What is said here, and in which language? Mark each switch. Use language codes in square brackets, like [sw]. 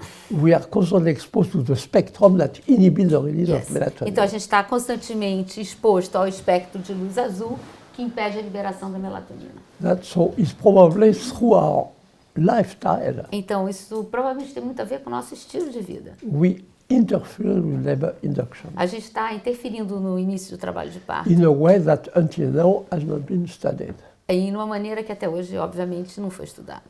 [en] We are constantly exposed to the spectrum that inhibit the release of melatonin. [pt] Então a gente está constantemente exposto ao espectro de luz azul que impede a liberação da melatonina. [en] So it's probably through our lifestyle [pt] Então isso provavelmente tem muito a ver com o nosso estilo de vida. [en] we interfere with labor induction [pt] A gente está interferindo no início do trabalho de parto [en] in a way that until now has not been studied. [pt] e numa maneira que até hoje, obviamente, não foi estudada.